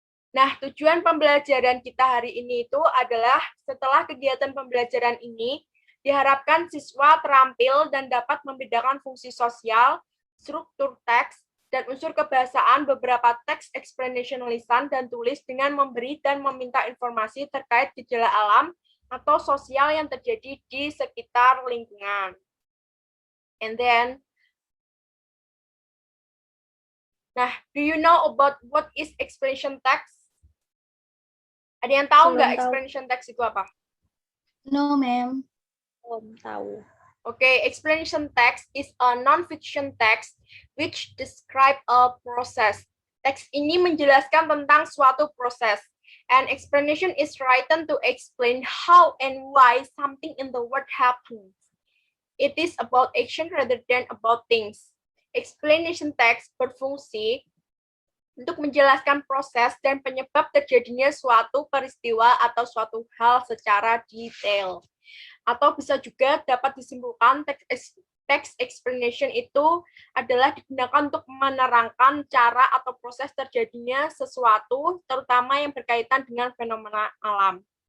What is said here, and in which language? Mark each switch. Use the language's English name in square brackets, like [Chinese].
[Indonesian] Nah, tujuan pembelajaran kita hari ini itu adalah setelah kegiatan pembelajaran ini, diharapkan siswa terampil dan dapat membedakan fungsi sosial, struktur teks, dan unsur kebahasaan beberapa teks explanation lisan dan tulis dengan memberi dan meminta informasi terkait gejala alam atau sosial yang terjadi di sekitar lingkungan. [English] And then, nah, do you know about what is explanation text? [Indonesian] Ada yang tahu nggak explanation text itu apa? [English] No, ma'am. [Indonesian] Belum tahu. [English] Okay, explanation text is a non-fiction text which describe a process. [Indonesian] Teks ini menjelaskan tentang suatu proses. [English] An explanation is written to explain how and why something in the world happens. It is about action rather than about things. [Indonesian] Explanation text berfungsi untuk menjelaskan proses dan penyebab terjadinya suatu peristiwa atau suatu hal secara detail. Atau bisa juga dapat disimpulkan text explanation itu adalah digunakan untuk menerangkan cara atau proses terjadinya sesuatu, terutama yang berkaitan dengan fenomena alam.